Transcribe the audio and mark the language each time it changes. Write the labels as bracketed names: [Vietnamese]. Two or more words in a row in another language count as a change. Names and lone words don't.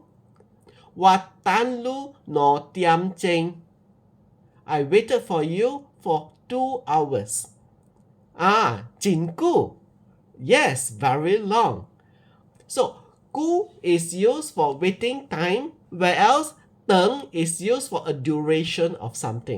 [Min Nan Chinese] Wat tan lu no tiam cheng. [English] I waited for you for 2 hours. [Min Nan Chinese] Jin gu. [English] Yes, very long. So, gu is used for waiting time, whereas teng is used for a duration of something.